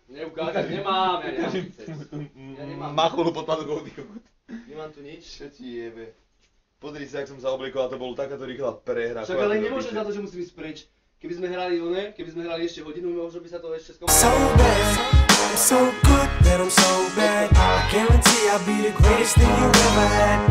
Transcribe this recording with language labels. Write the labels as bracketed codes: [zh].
[sk] Neukážem, nemám, ja nemám biceps. Ja nemám. Macholu pod padukou, ty kokot. Nemám tu nič. Čo ti jebe? Pozri sa, jak som sa obliekoval, to bolo takáto rýchla prehra. Však ale nemôžem za to, že musím ísť preč. Keby sme hrali ešte hodinu, možno by sa to ešte [en] So [sk] skomplikalo. [en] bad, I'm so good that I'm so bad. I guarantee I'll be the greatest thing you ever had.